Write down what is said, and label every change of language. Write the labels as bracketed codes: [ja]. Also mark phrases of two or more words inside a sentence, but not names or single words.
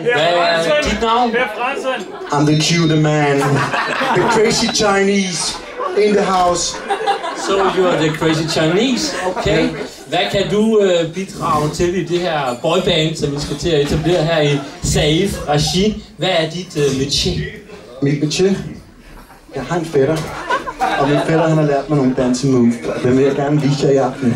[da] Hvad er dit navn? [en] I'm the cute man. The crazy Chinese in the house. So you are the crazy Chinese. Okay. [da] Hvad kan du bidrage til i det her boyband, som vi skal til at etablere her i SAEF Regi? Hvad er dit métier? Mit métier? Jeg har en fætter. Og min fætter, han har lært mig nogle dansemoves. Og dem vil jeg gerne vise jer i aften.